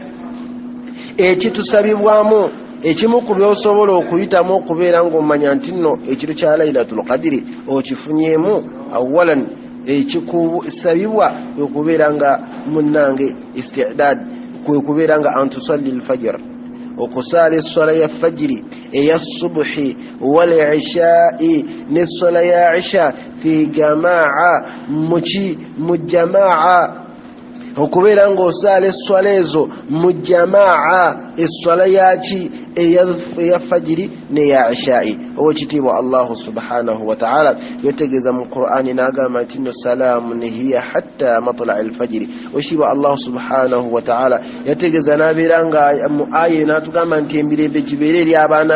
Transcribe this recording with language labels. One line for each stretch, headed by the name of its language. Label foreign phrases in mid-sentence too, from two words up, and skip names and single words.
Ganda: ekitusabibwamu ekimu ku byosobola okuyitamu okubeera ng'omanya nti nno ekiro kya lailatul qadri okifunyeemu awalan ekikusabibwa okubeera nga munnange istidad kwe kubeera nga
Arabic: أن تصلي الفجر
Ganda: okusaala essola ya fajiri eya subuhi
Arabic: والعشاء
Ganda: n'essola ya isha
Arabic: في جماعة
Ganda: mu jamaa okubeera ng'osaala essola ezo mu jamaa essola yaki eya fajiri neya ishai owekitiibwa
Arabic: الله سبحانه وتعالى
Ganda: yotegeeza mu qur'ani n'agamba nti nno
Arabic: سلام هي حتى مطلع الفجر
Ganda: owekitiibwa
Arabic: الله سبحانه وتعالى
Ganda: yategeeza n'abeera nga mu aya n'atugamba nti emirembe gibeere eri abaana